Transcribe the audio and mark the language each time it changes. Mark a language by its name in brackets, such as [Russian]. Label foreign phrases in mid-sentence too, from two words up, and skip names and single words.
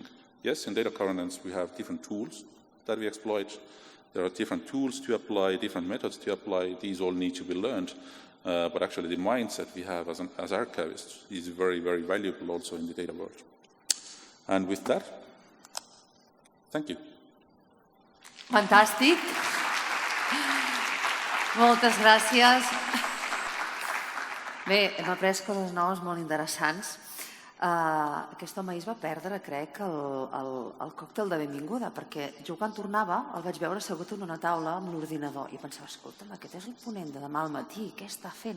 [English] Yes, in data governance we have different tools that we exploit. There are different tools to apply, different methods to apply. These all need to be learned. But actually the mindset we have as archivists is very, very valuable also in the data world. And with that, thank you. [Catalan] Fantàstic. Moltes gràcies. Bé, hem après coses noves molt interessants. Aquest home ahir es va perdre, crec, el còctel de benvinguda, perquè jo quan tornava el vaig veure assegut en una taula amb l'ordinador i pensava, escolta'm, aquest és el ponent de demà al matí, què està fent?